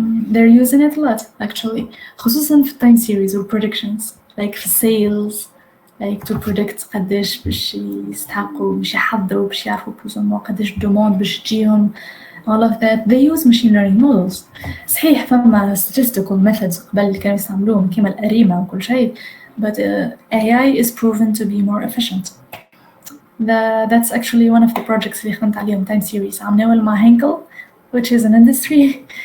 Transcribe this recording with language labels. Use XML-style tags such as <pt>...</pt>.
<en>They're using it a lot actually.</en> <ar>خصوصا في</ar> <en>time series or predictions like</en> <ar>في sales</ar> <en>like to predict</en> <ar>قداش باش يستحقوا باش يحضروا باش يعرفوا بلوزمون قداش demand باش تجيهم.</ar> <en>all of that they use machine learning models.</en> <ar>صحيح فما</ar> <en>statistical methods</en> <ar>قبل كانوا يستعملوهم كيما الأريمة وكل شيء</ar> <en>but AI is proven to be more efficient. That's actually one of the projects</en> <ar>اللي خدمت عليهم</ar> <en>time series</en> <ar>عملناهم مع هينكل</ar> <en>which is an industry.</en>